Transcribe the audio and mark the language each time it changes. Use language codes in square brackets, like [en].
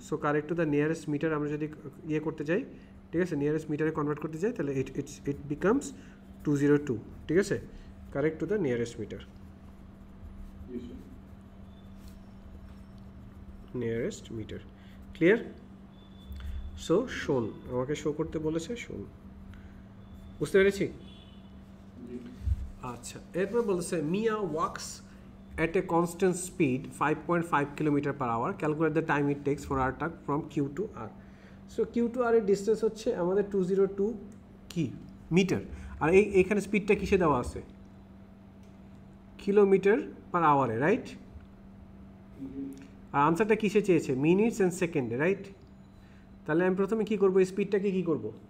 [bn] So correct to the nearest metre আমরা যদি ইয়ে করতে যাই, ঠিক আছে, নিয়ারেস্ট মিটারে কনভার্ট করতে যাই, তাহলে [en] it becomes 202, [bn] ঠিক আছে, correct to the nearest metre, nearest metre. Clear? So শোন, আমাকে শো করতে বলেছে, শোন, বুঝতে পেরেছি? আচ্ছা, এরপর বলছে [en] Mia walks at a constant speed 5.5 km/h, calculate the time it takes for our truck from Q to R. [bn] So Q to R এর ডিসটেন্স হচ্ছে আমাদের 202 কি মিটার, আর এইখানে স্পিডটা কিসে দেওয়া আছে? km/h, right? আর আনসারটা কিসে চেয়েছে? মিনিটস অ্যান্ড সেকেন্ডে, রাইট? তাহলে আমি প্রথমে কি করব? এই স্পিডটাকে কি করব?